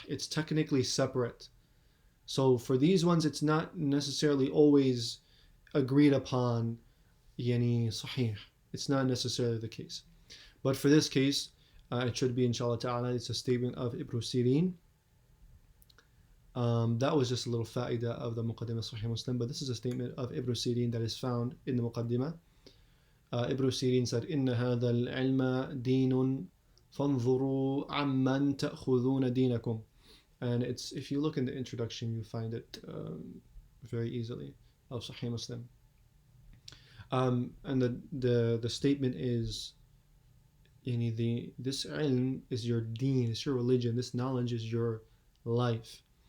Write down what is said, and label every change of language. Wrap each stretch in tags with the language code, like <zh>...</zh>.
<en>It's technically separate. So for these ones, it's not necessarily always agreed upon, Sahih. It's not necessarily the case. But for this case, it should be, inshallah ta'ala, it's a statement of Ibn Sirin. That was just a little fa'idah of the Muqaddimah Sahih Muslim, but this is a statement of Ibn Sirin that is found in the Muqaddimah. Ibn Sirin said,</en> <ar>إِنَّ هَذَا الْعِلْمَ دِينٌ فَانظُرُوا عَمَّنْ تَأْخُذُونَ دِينَكُمْ.</ar> <en>And if you look in the introduction, you find it very easily, of Sahih Muslim. And the statement is, this ilm is your deen, it's your religion, this knowledge is your life.</en>